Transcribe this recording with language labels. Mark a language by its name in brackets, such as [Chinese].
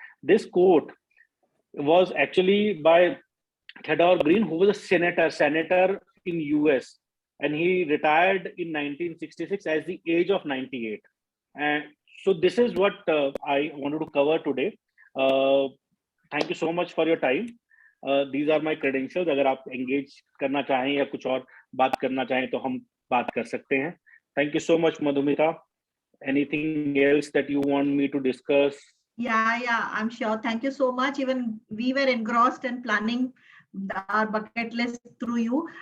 [English] This quote was actually by Theodore Green, who was a senator in US, and he retired in 1966 at the age of 98. And so this is what I wanted to cover today. Thank you so much for your time. These are my credentials. [Hindi] अगर आप engage करना चाहें या कुछ और बात करना चाहें तो हम बात कर सकते हैं. [English] Thank you so much, Madhumita. Anything else that you want me to discuss? Yeah, I'm sure. Thank you so much. Even we were engrossed in planning our bucket list through you.